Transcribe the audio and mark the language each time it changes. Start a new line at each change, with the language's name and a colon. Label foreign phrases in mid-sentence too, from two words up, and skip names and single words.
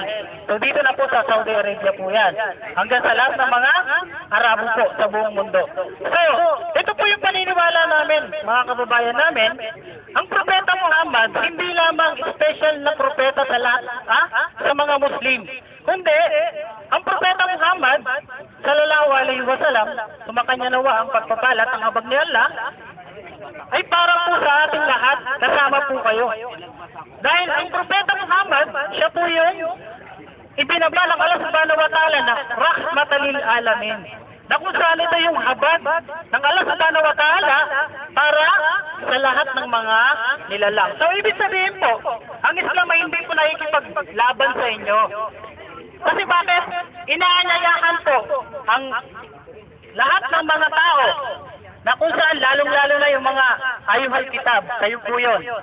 Filipino: So dito na po sa Saudi Arabia po yan. Hanggang sa lahat ng mga Arabo po sa buong mundo. So, ito po yung paniniwala namin, mga kababayan namin. Ang Propeta Muhammad, hindi lamang special na propeta sa lahat, sa mga Muslim. Kundi, ang Propeta Muhammad,
Arabic: sallallahu alaihi wasallam,
Filipino: sumakanya nawa ang pagpapalat ang habag ni Allah, ay para po sa ating lahat, kasama po kayo. Dahil ang Propeta Muhammad, siya po yung ibinabalang Allah
Arabic: subhanahu wa ta'ala
Filipino: na
Arabic: rahmatan lil alamin.
Filipino: Na kung saan ito yung habag ng Allah
Arabic: subhanahu wa ta'ala
Filipino: para sa lahat ng mga nilalang. So, ibig sabihin po, ang Islam ay hindi po nakikipaglaban sa inyo. Kasi bakit? Inaanyayahan po ang lahat ng mga tao na kung saan lalong-lalo na yung mga
Arabic: ayuhal kitab,
Filipino: kayo po yun.